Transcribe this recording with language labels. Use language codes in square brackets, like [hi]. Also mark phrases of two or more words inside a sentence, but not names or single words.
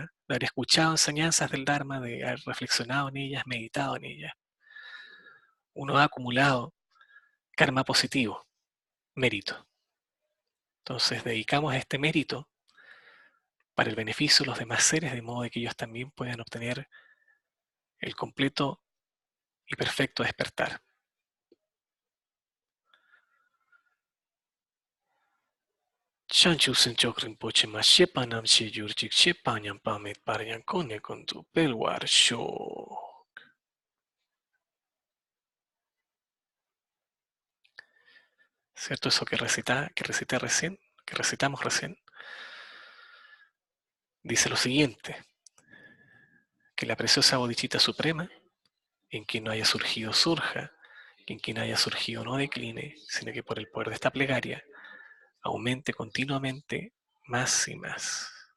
[es] De haber escuchado enseñanzas del Dharma, de haber reflexionado en ellas, meditado en ellas, uno ha acumulado karma positivo, mérito. Entonces dedicamos este mérito para el beneficio de los demás seres, de modo de que ellos también puedan obtener el completo y perfecto despertar. [bo] བྱང་ཆུབ་སེམས་མཆོག་རིན་པོ་ཆེ། མ་སྐྱེས་པ་རྣམས་སྐྱེ་གྱུར་ཅིག །སྐྱེས་པ་ཉམས་པ་མེད་པར་ཡང་། གོང་ནས་གོང་དུ་འཕེལ་བར་ཤོག. [es] ¿Cierto? Eso que recité recién, que recitamos recién, dice lo siguiente, que la preciosa bodhicitta suprema, en quien no haya surgido surja, que en quien haya surgido no decline, sino que por el poder de esta plegaria aumente continuamente más y más.